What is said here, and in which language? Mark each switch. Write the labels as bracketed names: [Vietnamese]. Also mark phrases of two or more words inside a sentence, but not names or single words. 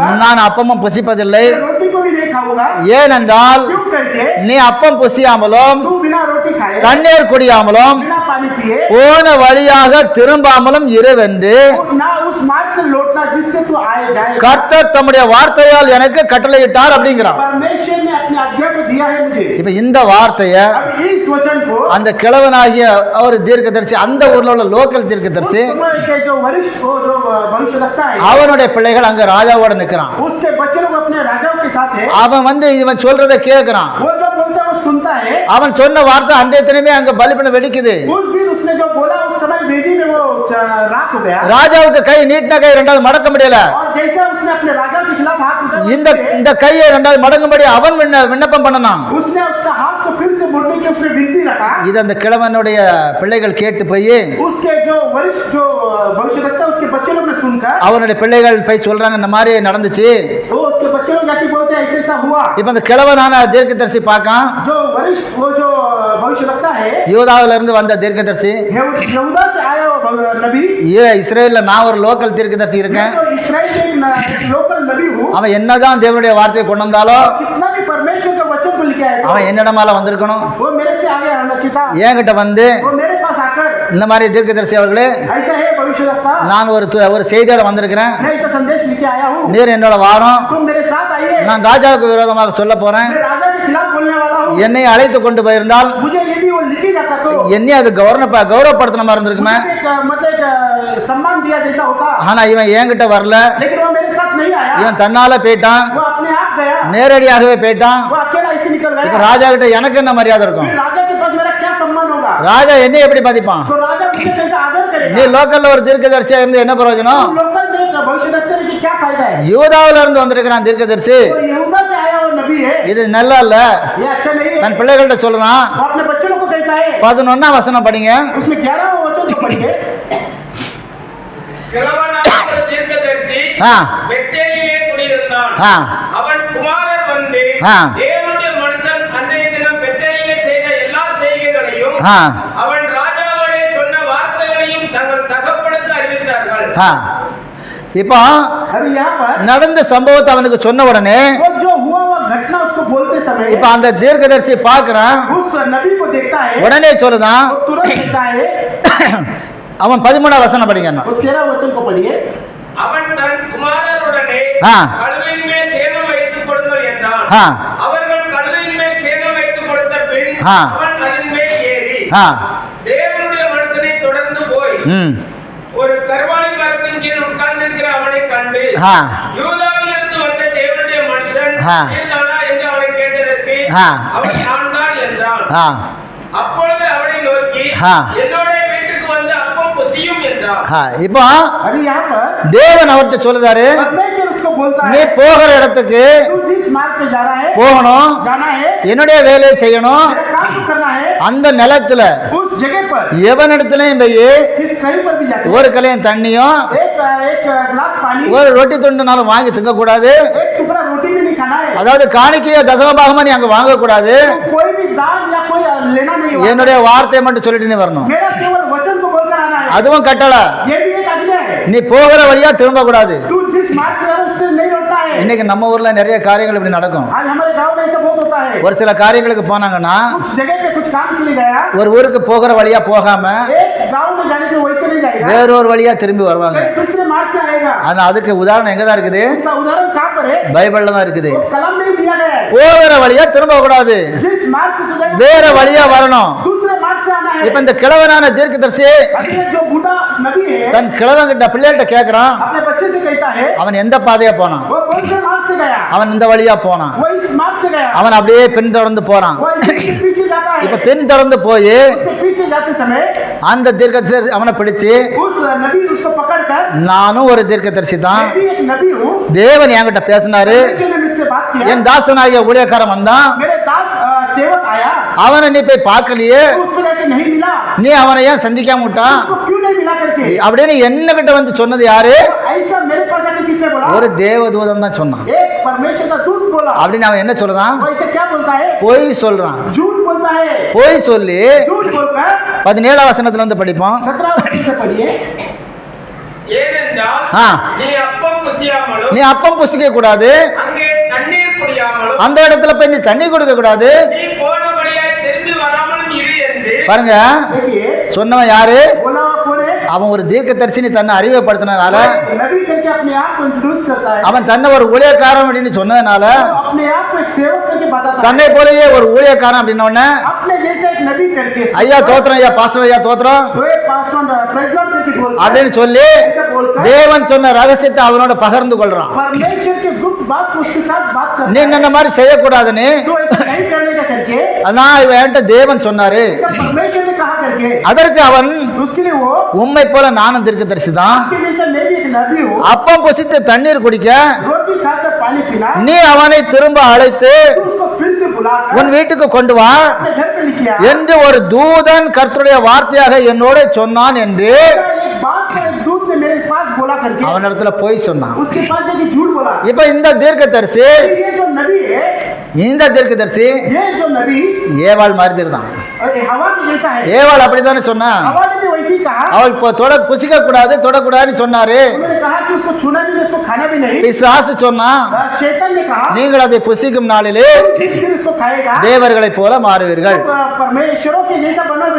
[Tamil] நான் அப்பமும் புசிப்பதில்லை. [Hindi] मैं रोटी को भी नहीं खाऊंगा. [Tamil] ஏனென்றால் [Hindi] क्यों करके [Tamil] நீ அப்பம் புசியாமலும் [Hindi] तू बिना रोटी खाए, [Tamil] தண்ணீர் குடியாமலும் [Hindi] बिना पानी पिए, [Tamil] போன வழியாக திரும்பாமலும் இருவென்று [Hindi] ना उस मार्ग से लौटना जिससे तू आए जाए. [Tamil] கர்த்தர் தம்முடைய வார்த்தையால் எனக்கு கட்டளையிட்டார் அப்படிங்கிறான். [Hindi] परमेश्वर ने अपनी आज्ञा को दिया है मुझे. [Tamil] இப்ப இந்த வார்த்தைய [Hindi] अब इस वचन को [Tamil] அந்த கிழவனாகிய ஒரு தீர்க்கதரிசி, அந்த ஊர்ல உள்ள லோக்கல் தீர்க்கதரிசி, [Hindi] उस समय के जो वरिष्ठ वो जो भविष्यवक्ता है, [Tamil] அவனுடைய பிள்ளைகள் அங்க ராஜாவோட நிக்கிறான். [Hindi] उसके बच्चे लोग अपने राजाओं के साथ है. [Tamil] அவன் வந்து இவன் சொல்றதை கேட்கிறான். [Hindi] वो जो बोलता है वो सुनता है. [Tamil] அவன் சொன்ன வார்த்தை அன்றைய தினமே அங்க பலிபீடம் வெடிக்குது. [Hindi] उस दिन उसने जो बोला उस समय वेदी में वो रात हो गया. [Tamil] ராஜாவுக்கு கை நீட்டின கை ரெண்டாவது மடக்க முடியல. [Hindi] और जैसा उसने अपने राजा के खिलाफ हाथ उठाया, [Tamil] இந்த இந்த கையை ரெண்டாவது மடங்கும்படி அவன் விண்ணப்பம் பண்ணனான். [Hindi] उसने उसका हाथ को फिर से मोड़ने के उसने विनती रखा. [Tamil] இது அந்த கிழவனுடைய பிள்ளைகள் கேட்டு போய் [Hindi] उसके जो वरिष्ठ जो भविष्यवक्ता उसके बच्चे लोग ने सुनकर, [Tamil] அவனுடைய பிள்ளைகள் போய் சொல்றாங்க, இந்த மாதிரி நடந்துச்சு. [Hindi] वो उसके बच्चे लोग जाके बोलते हैं ऐसे ऐसा हुआ. [Tamil] இப்ப அந்த கிழவனான தீர்க்கதரிசி பார்க்கான், [Hindi] जो वरिष्ठ वो जो भविष्यवक्ता है, [Tamil] யூதாவில இருந்து வந்த தீர்க்கதரிசி, [Hindi] यहूदा से आया वो नबी, [Tamil] இஸ்ரேல்ல நான் ஒரு லோக்கல் தீர்க்கதரிசி [Hindi] मैं [Tamil] இருக்கேன், [Hindi] तो इस्राएल के एक लोकल नबी हूँ. [Tamil] அவன் என்னதான் தேவனுடைய வார்த்தையை கொண்டு வந்தாலும் [Hindi] कितना भी परमेश्वर का वचन को लेके आए [Tamil] அவன் என்னிடமால வந்திருக்கணும். [Hindi] वो मेरे से आगे आना चाहिए था. [Tamil] என்கிட்ட வந்து [Hindi] वो मेरे पास आकर, [Tamil] இந்த மாதிரி தீர்க்கதரிசி அவர்களே, [Hindi] ऐसा है भविष्यवक्ता, [Tamil] நான் ஒரு செய்தியோட வந்திருக்கிறேன், [Hindi] मैं ऐसा संदेश लेके आया हूँ, [Tamil] நீர் என்னோட வாரம், [Hindi] तुम मेरे साथ आइए, [Tamil] நான் ராஜாவுக்கு விரோதமாக சொல்ல போறேன், [Hindi] मैं राजा के खिलाफ बोलने वाला हूँ. [Tamil] என்னை அழைத்து கொண்டு போயிருந்தால் [Hindi] मुझे यदि वो लिखे जाता तो [Tamil] என்னை அது கௌரவப்படுத்தின மாதிரி இருந்திருக்குமே. [Hindi] मतलब एक सम्मान दिया जैसा होता, [Tamil] ஆனா இவன் என்கிட்ட வரல, [Hindi] लेकिन वो मेरे साथ नहीं आया. [Tamil] இவன் தன்னால போயிட்டான், [Hindi] वो अपने आप गया, [Tamil] நேரடியாகவே போயிட்டான். [Hindi] वो अकेला ऐसे निकल [Tamil] இப்ப [Hindi] गया. [Tamil] ராஜா கிட்ட எனக்கு என்ன மரியாதை இருக்கும்? [Hindi] फिर राजा के पास मेरा क्या सम्मान होगा? [Tamil] ராஜா என்னை எப்படி மதிப்பான்? [Hindi] तो राजा मुझे कैसे आदर [Tamil] நீ [Hindi] करेगा? [Tamil] லோக்கல்ல ஒரு தீர்க்கதரிசியா இருந்து என்ன பிரயோஜனம்? [Hindi] लोकल में भविष्यवक्ता की क्या फायदा है? [Tamil] யூதாவில இருந்து வந்திருக்கிறான் தீர்க்கதரிசி, [Hindi] तो यहूदा से आया वो नबी है, [Tamil] இது நல்லா இல்ல. [Hindi] ये अच्छा नहीं है. [Tamil] தன் பிள்ளைகள்கிட்ட சொல்றான். [Hindi] वो अपने बच्चों को कहता है, [Tamil] 11ஆம் வசனம் படிங்க. [Hindi] उसमें 11वां वचन को पढ़िए. [Tamil] கிழவனான ஒரு தீர்க்கதரிசி ஆ. பெத்தேலிலே குடியிருந்தான். ஆ. அவன் குமாரர் வந்து ஆ. தேவனுடைய மனுஷன் அன்றைய தினம் பெத்தேலிலே செய்த எல்லா செய்கைகளையும் ஆ. அவன் ராஜாவோடே சொன்ன வார்த்தைகளையும் தங்கள் தகப்பனுக்கு அறிவித்தார்கள். ஆ. இப்போ [Hindi] अभी यहाँ पर [Tamil] நடந்த சம்பவத்தை அவனுக்கு சொன்ன உடனே [Hindi] वो जो हुआ वो घटना उसको बोलते समय [Tamil] இப்ப அந்த தீர்க்கதரிசி பார்க்கறான், [Hindi] उस नबी को देखता है, [Tamil] உடனே சொல்லுதான். [Hindi] वो तुरंत देखता है. [Tamil] அவன் 13ஆம் வசனம் படிங்க. [Hindi] वो 13 वचन को पढ़िए. [Tamil] அவன் தன் குமாரருடனே ஆ. கழுதையின் மேல் சேணம் வைத்துக் கொடுங்கள் என்றான். ஆ. அவர்கள் கழுதையின் மேல் சேணம் வைத்துக் கொடுத்த பின் ஆ. அவன் அதன் மேல் ஏறி ஆ. தேவனுடைய மனுஷனை தொடர்ந்து போய் ம். ஒரு கர்வாலி மரத்தின் கீழ் உட்கார்ந்திருக்கிற அவனை கண்டு ஆ. யூதாவிலிருந்து வந்த தேவனுடைய மனுஷன் ஆ. நீர்தானா என்று அவனை கேட்டதற்கு ஆ. அவன் நான் தான் என்றான். ஆ. அப்பொழுது அவனை நோக்கி ஆ. என்னோட வீட்டுக்கு வந்து அப்பம் புசியும் என்றான். ஆ. இப்போ [Hindi] अभी यहाँ पर [Tamil] தேவன் அவர்கிட்ட சொல்லுதாரு, [Hindi] परमेश्वर उसको बोलता [Tamil] நீ [Hindi] है, [Tamil] போகிற இடத்துக்கு [Hindi] तू जिस मार्ग पे जा रहा है, [Tamil] போகணும், [Hindi] जाना है, [Tamil] என்னுடைய வேலையை செய்யணும். [Hindi] मेरा काम तो करना है. [Tamil] அந்த நிலத்துல [Hindi] उस जगह पर [Tamil] எவனிடத்துலயும் போய் [Hindi] फिर कहीं पर भी जाते [Tamil] ஒரு கலையும் தண்ணியும் [Hindi] एक एक गिलास पानी, [Tamil] ஒரு ரொட்டி துண்டுனாலும் வாங்கி திங்க கூடாது. [Hindi] एक टुकड़ा रोटी भी नहीं खाना है. [Tamil] அதாவது காணிக்கைய தசமபாகமா நீ அங்க வாங்க கூடாது. [Hindi] तो कोई भी दान या कोई लेना नहीं होगा. [Tamil] என்னுடைய வார்த்தையை மட்டும் சொல்லிட்டு நீ வரணும். [Hindi] मेरा केवल वचन को बोलकर आना है. [Tamil] அதுவும் கட்டளை. [Hindi] ये भी एक आज्ञा है. [Tamil] நீ போகிற வழியா திரும்ப கூடாது. [Hindi] तू जिस मार्ग से जा रहा है उससे नहीं लौटना है. [Tamil] இன்னைக்கு நம்ம ஊர்ல நிறைய காரியங்கள் இப்படி நடக்கும். [Hindi] आज हमारे गांव में ऐसा बहुत होता है. [Tamil] ஒரு சில காரியங்களுக்கு போனாங்கன்னா [Hindi] कुछ जगह पे कुछ काम के लिए गया, [Tamil] ஒரு ஊருக்கு போகிற வழியா போகாம [Hindi] एक गांव में जाने के वैसे नहीं जाएगा, [Tamil] வேறொரு வழியா திரும்பி வருவாங்க. [Hindi] कहीं दूसरे मार्ग से आएगा. [Tamil] ஆனா அதுக்கு உதாரணம் எங்க தான் இருக்குது? [Hindi] इसका उदाहरण कहाँ पर है? [Tamil] பைபிள்ல தான் இருக்குது. [Hindi] वो कलम नहीं दिया गया है. [Tamil] போகிற வழியா திரும்ப கூடாது, [Hindi] जिस मार्ग से तुझे [Tamil] வேற வழியா வரணும். [Hindi] दूसरे मार्ग से आना है. [Tamil] இப்ப இந்த கிழவனான தீர்க்கதரிசி [Hindi] अभी ये जो बूढ़ा नबी है [Tamil] தன் கிழவன் கிட்ட பிள்ளைகிட்ட கேக்குறான், [Hindi] अपने बच्चे से कहता है, [Tamil] அவன் எந்த பாதையா போனான்? [Hindi] वो कौन से मार्ग से गया? [Tamil] அவன் இந்த வழியா போனான். [Hindi] वो इस मार्ग से गया. [Tamil] அவன் அப்படியே பின்தொடர்ந்து போறான். [Hindi] वो इसके पीछे जाता [Tamil] இப்ப பின் தொடர்ந்து போய் [Hindi] उसके पीछे जाते समय [Tamil] அந்த தீர்க்கதரிசி அவனை பிடிச்சு [Hindi] उस नबी उसको पकड़कर, [Tamil] நானும் ஒரு தீர்க்கதரிசி தான், [Hindi] मैं भी एक नबी हूँ, [Tamil] தேவன் என்கிட்ட பேசினாரு, [Hindi] परमेश्वर ने मुझसे बात किया, [Tamil] என் தாசனாகிய ஊழியக்காரன் வந்தான், [Hindi] मेरे दास सेवक आया, [Tamil] அவனை நீ போய் பார்க்கலையே, [Hindi] तो उसको जाके नहीं मिला, [Tamil] நீ அவனை ஏன் சந்திக்காம விட்டான் [Hindi] उसको क्यों नहीं मिला करके? [Tamil] அப்படின்னு என்ன கிட்ட வந்து சொன்னது யாரு? [Hindi] ऐसा मेरे पास आके किसने बोला? [Tamil] ஒரு தேவதூதன் தான் சொன்னான். [Hindi] एक परमेश्वर का दूत बोला। [Tamil] அப்படின்னு அவன் என்ன சொல்றான்? [Hindi] वो ऐसे क्या बोलता है? [Tamil] பொய் சொல்றான். [Hindi] झूठ बोलता है। [Tamil] பொய் சொல்லி [Hindi] झूठ बोलकर [Tamil] 17 வசனத்துல இருந்து படிப்போம். [Hindi] 17 वचन से पढ़िए। [Tamil] ஏனென்றால் ஆ. நீ அப்பம் புசியாமலும் நீ அப்பம் புசிக்க கூடாது, அங்கே தண்ணீர் குடியாமலும் அந்த இடத்துல போய் நீ தண்ணி கொடுக்க கூடாது. நீ போன வழியாய் திரும்பி வராமலும் இரு என்று பாருங்க, [Hindi] देखिए, [Tamil] சொன்னவன் யாரு? [Hindi] बोला हुआ कौन है? [Tamil] அவன் ஒரு தீர்க்கதரிசினி தன்னை அறிமுகப்படுத்தினால, [Hindi] नबी करके अपने आप को इंट्रोड्यूस करता है। [Tamil] அவன் தன்னை ஒரு ஊழியக்காரன் அப்படின்னு சொன்னதுனால, [Hindi] वो अपने आप को एक सेवक करके बताता है। [Tamil] தன்னை போலயே ஒரு ஊழியக்காரன் அப்படின்ன உடனே, [Hindi] अपने जैसे एक नबी करके, [Tamil] ஐயா தோத்திரம், ஐயா பாஸ்டர், ஐயா தோத்திரம் [Hindi] तो एक पास्टर [English] praise Lord [Hindi] करके बोलता है। [Tamil] அப்படின்னு சொல்லி [Hindi] ऐसा बोलकर [Tamil] தேவன் சொன்ன ரகசியத்தை அவனோட பகிர்ந்து கொள்றான். [Hindi] परमेश्वर के गुप्त बात को उसके साथ बात करता [Tamil] நீ [Hindi] है। [Tamil] இந்த மாதிரி செய்யக்கூடாதுன்னு [Hindi] तो ऐसा नहीं करने का करके, [Tamil] நான் இவன் என்கிட்ட தேவன் சொன்னாரு. [Hindi] ऐसा परमेश्वर ने कहा करके, [Tamil] அதற்கு அவன், [Hindi] उसके लिए वो [Tamil] உம்மை போல நானும் தீர்க்கதரிசி தான், [Hindi] आपके जैसा मैं भी एक नबी हूँ, [Tamil] அப்பம் புசித்து தண்ணீர் குடிக்க [Hindi] रोटी खाकर पानी पीना, [Tamil] நீ அவனை திரும்ப அழைத்து [Hindi] तो उसको फिर से बुलाकर [Tamil] உன் வீட்டுக்கு கொண்டு வா [Hindi] अपने घर पे लेके आया। [Tamil] என்று ஒரு தூதன் கர்த்தருடைய வார்த்தையாக என்னோட சொன்னான் என்று [Hindi] एक बात का एक दूत ने मेरे पास बोला करके, [Tamil] அவனிடத்துல போய் சொன்னான். [Hindi] उसके पास जाके झूठ बोला। [Tamil] இப்ப இந்த தீர்க்கதரிசி, [Hindi] ये जो नबी है, [Tamil] இந்த தீர்க்கதரிசி [Hindi] ये जो नबी [Tamil] ஏவாள் மாதிரி இருந்தான். [Hindi] हवा के जैसा है। [Tamil] ஏவாள் அப்படித்தானே சொன்னா, [Hindi] हवा ने भी वैसे ही कहा, [Tamil] அவள் இப்போ புசிக்க கூடாது, தொடக்கூடாதுன்னு சொன்னாரு. [Hindi] उन्होंने कहा कि उसको छूना भी नहीं, उसको खाना भी नहीं। [Tamil] பிசாசு சொன்னா, [Hindi] शैतान ने कहा [Tamil] நீங்கள் அதை புசிக்கும் நாளிலே [Hindi] जिस दिन उसको खाएगा [Tamil] தேவர்களைப் போல மாறுவீர்கள். [Hindi] तो परमेश्वरों के जैसा बनोगे।